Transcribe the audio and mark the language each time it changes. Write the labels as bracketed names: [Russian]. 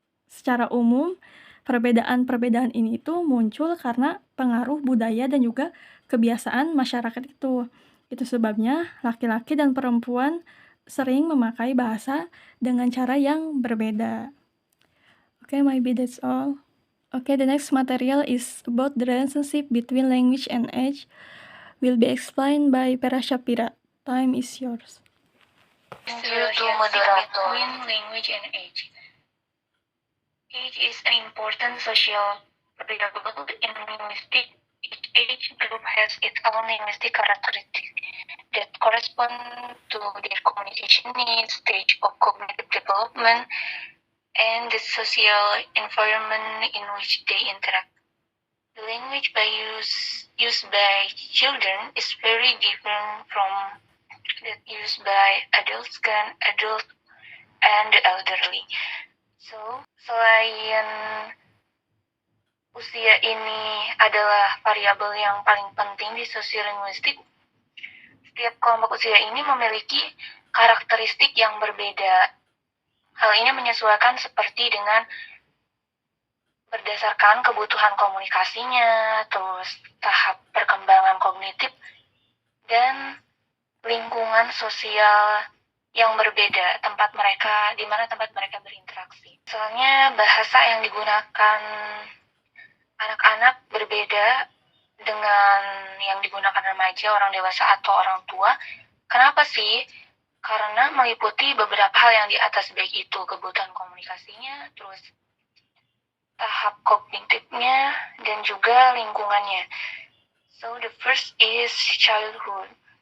[Indonesian] Secara umum, perbedaan-perbedaan ini itu muncul karena pengaruh budaya dan juga kebiasaan masyarakat itu. Itu sebabnya laki-laki dan perempuan sering memakai bahasa dengan cara yang berbeda. [English] Okay, maybe that's all. Okay, the next material is about the relationship between language and age. Will be explained by Pera Shapira. Time is yours. Between language and age. Age is an important social variable in linguistics Each age group has its own linguistic characteristics that correspond to their communication needs, stage of cognitive development, and the social environment in which they interact. The language used by children is very different from that used by adults and the elderly. [Indonesian] So, selain usia ini adalah variabel yang paling penting di sosiolinguistik, setiap kelompok usia ini memiliki karakteristik yang berbeda. Hal ini menyesuaikan seperti dengan berdasarkan kebutuhan komunikasinya, terus tahap perkembangan kognitif, dan lingkungan sosial yang berbeda, di mana tempat mereka berinteraksi. Soalnya bahasa yang digunakan anak-anak berbeda dengan yang digunakan remaja, orang dewasa, atau orang tua. Kenapa sih? Karena meliputi beberapa hal yang di atas, baik itu kebutuhan komunikasinya, terus tahap kognitifnya, dan juga lingkungannya. [English] So the first is childhood.